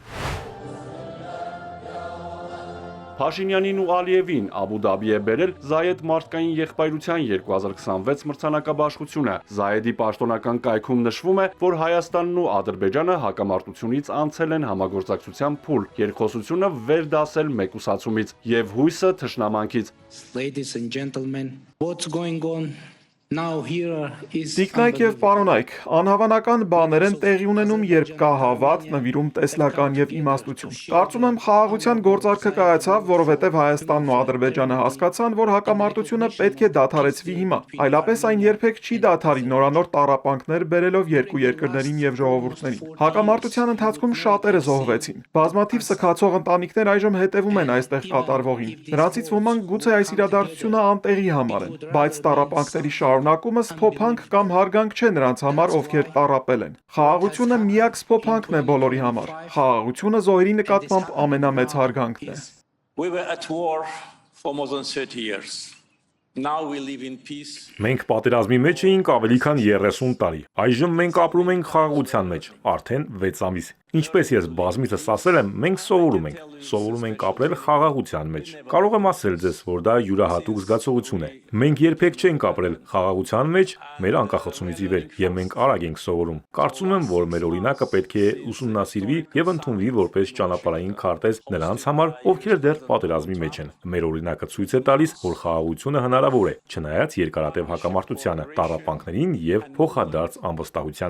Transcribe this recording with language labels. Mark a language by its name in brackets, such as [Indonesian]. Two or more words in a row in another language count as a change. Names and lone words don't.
[Armenian] Փաշինյանին ու Ալիևին Աբու Դաբի է բերել Զայեդ մարդկային եղբայրության 2026 մրցանակաբաշխությունը։ Զայեդի պաշտոնական կայքում նշվում է, որ Հայաստանն ու Ադրբեջանը հակամարտությունից անցել են համագործակցության փուլ, երկխոսությունը վեր դասել մեկուսացումից եւ հույսը թշնամանքից։ [English] Ladies and gentlemen, what's going on? [Armenian] Տիկնայք եւ պարոնայք, անհավանական բաներ են տեղի ունենում, երբ կա հավատ, նվիրում, տեսլական եւ իմաստություն։ Կարծում եմ խաղաղության գործարքը կայացավ, որովհետեւ Հայաստանն ու Ադրբեջանը հասկացան, որ հակամարտությունը պետք է դադարեցվի հիմա։ Այլապես այն երբեք չի դադարի նորանոր տառապանքներ բերելով երկու երկրներին եւ ժողովուրդներին։ Հակամարտության ընթացքում շատերը զոհվեցին։ Բազմաթիվ սքացող ընտանիքներ այժմ հետևում են այստեղ կատարվողին։ Նրանցից ոմանք գուցե այս իրադարձությունը անտեղի համար են, բայց տառապանքների շարունակումը սփոփանք կամ հարգանք չէ նրանց համար, ովքեր տառապել են։ Խաղաղությունը միակ սփոփանքն է բոլորի համար։ Խաղաղությունը զոհերի նկատմամբ ամենամեծ հարգանքն է։ [English] We were at war for more than 30 years. Now we live in peace. [Armenian] Մենք պատերազմի մեջ էինք ավելի քան 30 տարի։ Այժմ մենք ապրում ենք խաղաղության մեջ, արդեն 6 ամիս։ Ինչպես ես բազմիցս ասել եմ, մենք սովորում ենք ապրել խաղաղության մեջ։ Կարող եմ ասել ձեզ, որ դա յուրահատուկ զգացողություն է։ Մենք երբեք չենք ապրել խաղաղության մեջ մեր անկախացումից ի վեր, եւ մենք արագ ենք սովորում։ Կարծում եմ, որ մեր օրինակը պետք է ուսումնասիրվի եւ ընդունվի որպես ճանապարհային քարտեզ նրանց համար, ովքեր դեռ պատերազմի մեջ են։ Մեր օրինակը ցույց է տալիս, որ խաղաղությունը հնարավոր է, չնայած երկարատև հակամարտությանը, տառապանքներին եւ փոխադարձ անվստահությանը։